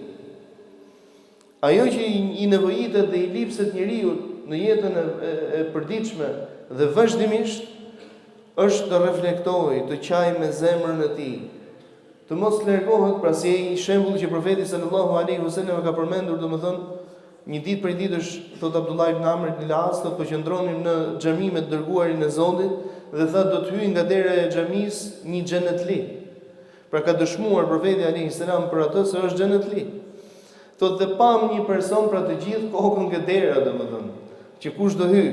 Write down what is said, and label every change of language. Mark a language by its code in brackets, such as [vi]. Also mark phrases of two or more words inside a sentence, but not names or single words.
[sq] Ajo që i nevojitet dhe i lipset njeriu në jetën e përditshme dhe vazhdimisht është të reflektojë, të qajë me zemrën e tij, të mos largohet, pra si ai shembull që profeti [ar] صلى الله عليه وسلم [sq] ka përmendur, domethënë një ditë prej ditësh, thot Abdullah ibn Amr ibn al-As, po qëndronin në xhami me të dërguarin e Zotit dhe tha do të hyjë nga dera e xhamisë një xhenetli. Pra ka dëshmuar profeti [ar] عليه السلام [sq] për atë se është xhenetli. Thot dhe pam një person pra të gjithë kokën nga dera, domethënë, që kush do hyjë.